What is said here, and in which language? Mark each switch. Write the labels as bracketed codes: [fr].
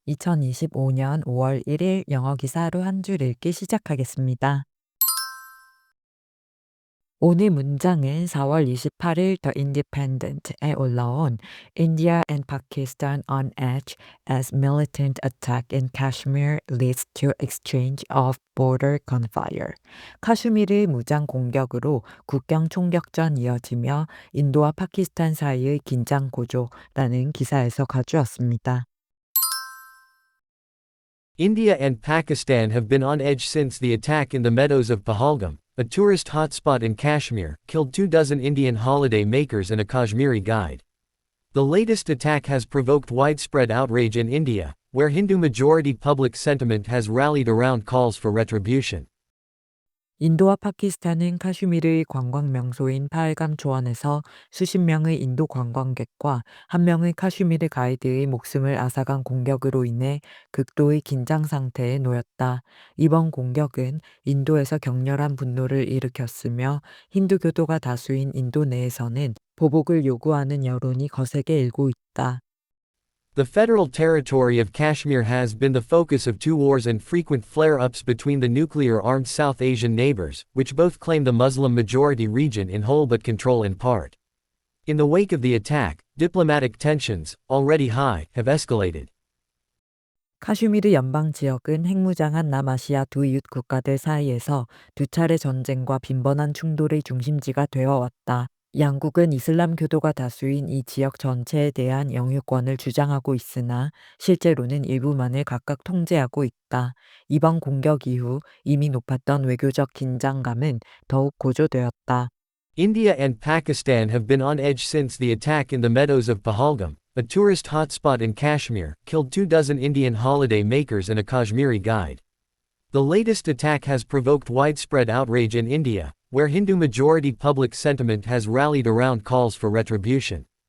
[ko] 2025년 5월 1일 영어 기사 하루 한 줄 읽기 시작하겠습니다. 오늘 문장은 4월 28일 [en] The Independent에 올라온 India and Pakistan on edge as militant attack in Kashmir leads to exchange of border gunfire. [ko] 카슈미르 무장 공격으로 국경 총격전 이어지며 인도와 파키스탄 사이의 긴장 고조라는 기사에서 가져왔습니다. [en] India and Pakistan have been on edge since the attack in the meadows of Pahalgam, a tourist hotspot in Kashmir, killed 24 Indian holiday makers and a Kashmiri guide. The latest attack has provoked widespread outrage in India, where Hindu-majority public sentiment has rallied around calls for retribution. [ko] 인도와 파키스탄은 카슈미르의 관광 명소인 파알감 초원에서 수십 명의 인도 관광객과 한 명의 카슈미르 가이드의 목숨을 앗아간 공격으로 인해 극도의 긴장 상태에 놓였다. 이번 공격은 인도에서 격렬한 분노를 일으켰으며 힌두교도가 다수인 인도 내에서는 보복을 요구하는 여론이 거세게 일고 있다. [en] The federal territory of Kashmir has been the focus of two wars and frequent flare-ups between the nuclear-armed South Asian neighbors, which both claim the Muslim-majority region in whole but control in part. In the wake of the attack, diplomatic tensions, already high, have escalated. [ko] 카슈미르 연방 지역은 핵무장한 남아시아 두 이웃 국가들 사이에서 두 차례 전쟁과 빈번한 충돌의 중심지가 되어 왔다. 양국은 이슬람 교도가 다수인 이 지역 전체에 대한 영유권을 주장하고 있으나 실제로는 일부만을 각각 통제하고 있다. 이번 공격 이후 이미 높았던 외교적 긴장감은 더욱 고조되었다. [en] India and Pakistan have been on edge since the attack in the meadows of Pahalgam, a tourist hotspot in Kashmir, killed 24 Indian holiday makers and a Kashmiri guide. The latest attack has provoked widespread outrage in India, where Hindu-majority public sentiment has rallied around calls for retribution.